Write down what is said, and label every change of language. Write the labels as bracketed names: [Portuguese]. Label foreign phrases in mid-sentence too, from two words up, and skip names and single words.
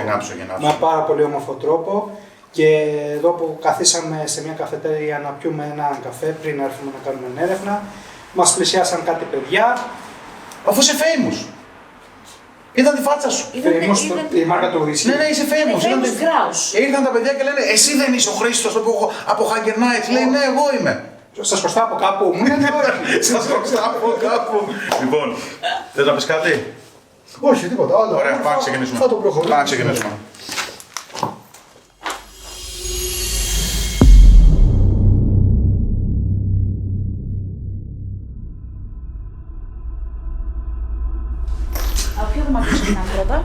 [Greek] ναι, είναι άψογοι, είναι με άψογοι. πάρα πολύ όμορφο τρόπο. Και εδώ που καθίσαμε σε μια καφετέρια να πιούμε έναν καφέ πριν έρθουμε να κάνουμε έρευνα, μας πλησιάσαν κάτι παιδιά. Αφού είσαι famous. Ήταν τη φάτσα σου. Η μάρκα του Wisky. Ναι, είσαι famous. Famous Grouse. Ήρθαν τα παιδιά και λένε, εσύ δεν είσαι ο Χρήστος από Hagen Nights. Λέει, ναι, εγώ είμαι. Σας χρωστάω από κάπου. Μου λένε όχι. Σας χρωστάω από κάπου. Λοιπόν, θες να πεις κάτι? Όχι, τίποτα. Άλλο. Ωραία, πάμε να ξεκινήσουμε. Θα το προχωρήσουμε. Πάμε να ξεκινήσουμε. Από ποιο δωμάτιο ξεκινάμε πρώτα?